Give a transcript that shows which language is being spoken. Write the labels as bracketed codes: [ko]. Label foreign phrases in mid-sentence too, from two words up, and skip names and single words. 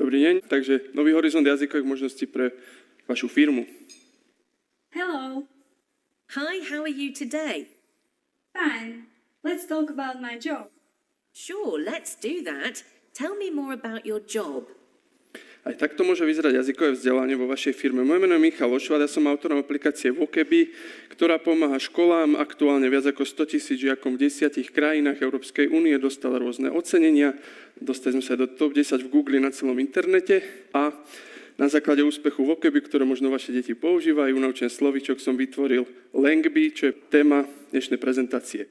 [sk] Dobrý deň, takže nový horizont jazykových možností pre vašu firmu. [en] Hello. Hi, how are you today? Fine. Let's talk about my job. Sure, let's do that. Tell me more about your job. [sk] Aj takto môže vyzerať jazykové vzdelanie vo vašej firme. Moje meno je Michal Ošvad, ja som autorom aplikácie Voceby, ktorá pomáha školám, aktuálne viac ako 100 000 žiakom v 10 krajinách Európskej únie, dostala rôzne ocenenia, dostali sme sa do top 10 v Google na celom internete a na základe úspechu Voceby, ktoré možno vaše deti používajú, naučen slovíčok som vytvoril Langby, čo je téma dnešnej prezentácie.